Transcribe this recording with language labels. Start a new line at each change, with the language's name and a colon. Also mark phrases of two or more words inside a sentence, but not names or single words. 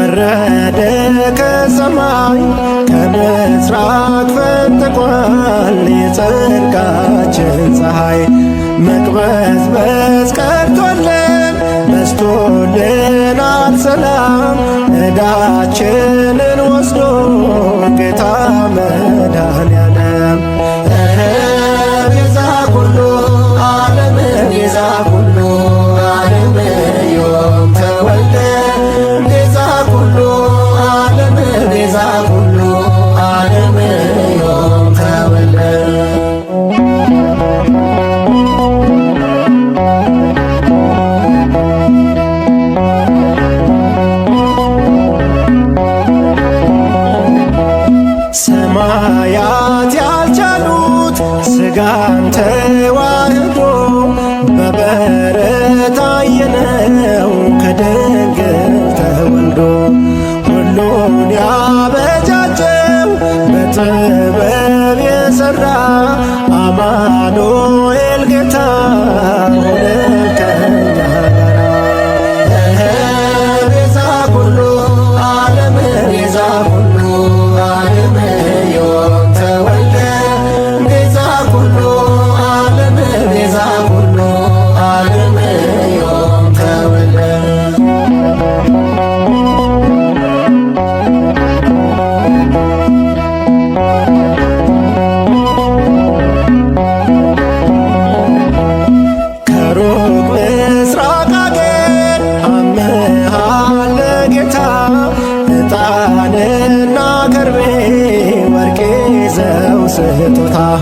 Amharic: ወረደ ከሰማይ ከምስራቅ ፈንጥቋል የጽድቃችን ፀሐይ። መቅበዝበዝ ቀርቶልን በስቶልናል ሰላም ዕዳችንን ወስዶ ጌታ መድኃኔዓለም
Geez: ቤዛ ኩሉ ዓለም ቤዛ ኩሉ ዓለም ዮም ተወልደ ቤዛ ኩሉ ዓለም ቤዛ ኩሉ ዓለም ዮም ተወልደ
Amharic: ሰማያት ያልቻሉት ሥጋን ተዋህዶ በበረት አየነው ከድንግል ተወልዶ። ሁሉን ያበጃጀው በጥበብ የሠራ አማኑኤል ጌታ ሆነ ከኛ ጋራ።
Geez: ቤዛ ኩሉ ዓለም ቤዛ ኩሉ ዓለም ዮም ተወልደ ቤዛ ኩሉ ዓለም ቤዛ ኩሉ ዓለም ዮም ተወልደ
Amharic: ከሩቅ ምስራቅ አገር አምሃለ ጌታ ዕጣንና ከርቤ ወርቅ ይዘው ስጦታ